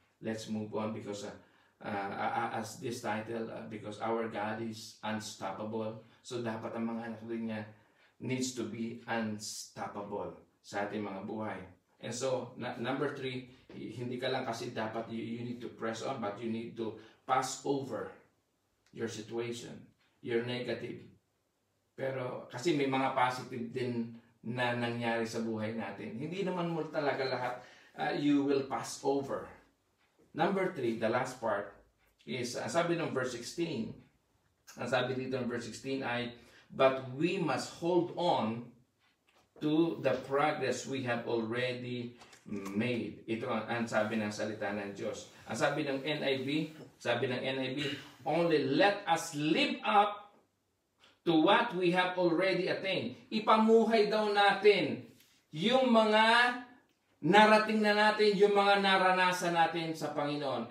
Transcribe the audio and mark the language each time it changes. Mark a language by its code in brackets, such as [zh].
[en] Let's move on because as this title, because our God is unstoppable. [tl] So dapat ang mga anak niya [en] needs to be unstoppable [tl] sa ating mga buhay. [en] And so, number 3, [tl] hindi ka lang kasi dapat [en] you need to press on, but you need to pass over your situation, your negative. [tl] Pero kasi may mga positive din na nangyari sa buhay natin. Hindi naman mo talaga lahat [en] you will pass over. [tl] Number 3, the last part is, sabi ng verse 16, ang sabi dito ng verse 16 ay, [en] but we must hold on to the progress we have already made. [tl] Ito ang sabi ng salita ng Diyos. Ang sabi ng [en] NIV, only let us live up to what we have already attained. [tl] Ipamuhay daw natin yung mga narating na natin, yung mga naranasan natin sa Panginoon.